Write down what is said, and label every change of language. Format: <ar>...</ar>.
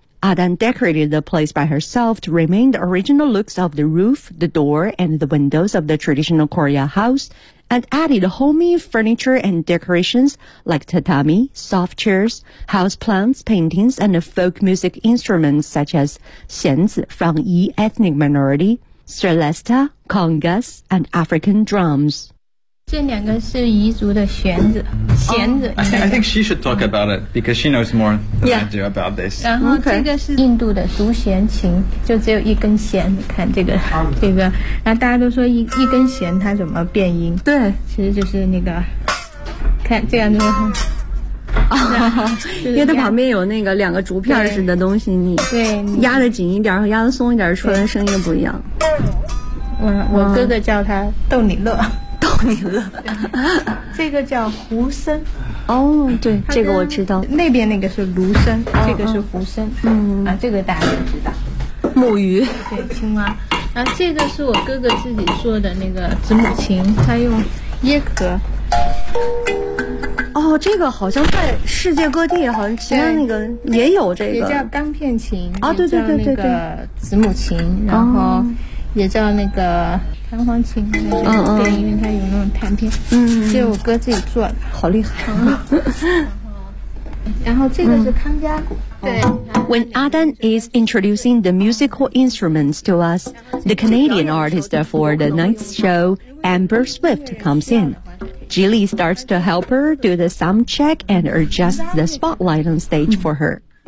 <en>Adan decorated the place by herself to remain the original looks of the roof, the door, and the windows of the traditional Korea house and added homey furniture and decorations like tatami, soft chairs, house plants, paintings, and folk music instruments such as 弦子from Yi ethnic minority, celesta, congas, and African drums.</en> <zh>这两个是彝族的弦子</zh> <en>I think she should talk about it because she knows more than、yeah. I do about this.</en> <zh>然后这个是印度的独弦琴，就只有一根弦。你看这个，这个，然后大家都说一根弦它怎么变音？对，其实就是那个，看这样子。啊，因为它旁边有那个两个竹片似的东西，你对压得紧一点和压得松一点，出来的声音不一样。我哥哥叫他逗你乐。逗你乐，这个叫胡笙。哦、oh, ，对，这个我知道。那边那个是芦笙， oh, 这个是胡笙。嗯，啊，这个大家都知道。木鱼，对，青蛙。啊，这个是我哥哥自己做的那个子母琴，他用椰壳。哦、oh, ，这个好像在世界各地，好像其他那个也有这个。也叫钢片琴。啊、oh, ，对对对对对。子母琴，然后、oh.。也叫那个弹簧琴，对，因为它有那种弹片，这是我哥自己做的，好厉害、啊。然后这个是康佳鼓。</zh> <en>When Adan is introducing the musical instruments to us, the Canadian artist for the night's show, Amber Swift, comes in. Jili starts to help her do the sound check and adjust the spotlight on stage for her.</en>